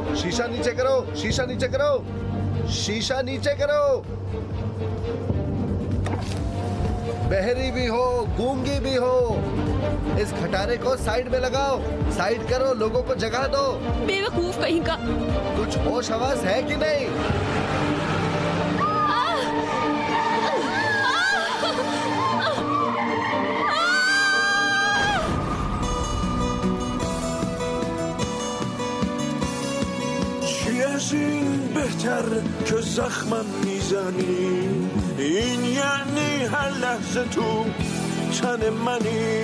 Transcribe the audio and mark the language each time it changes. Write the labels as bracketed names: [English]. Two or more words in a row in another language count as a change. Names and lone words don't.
[Hindi] शीशा नीचे करो, शीशा नीचे करो, शीशा नीचे करो। बहरी भी हो, गूंगी भी हो, इस खटारे को साइड में लगाओ। साइड करो, लोगों को जगह दो। बेवकूफ कहीं का। कुछ होश हवास है कि नहीं? [Persian] از این بهتر که زخمم میزنی، این یعنی هر لحظه تو تن منی.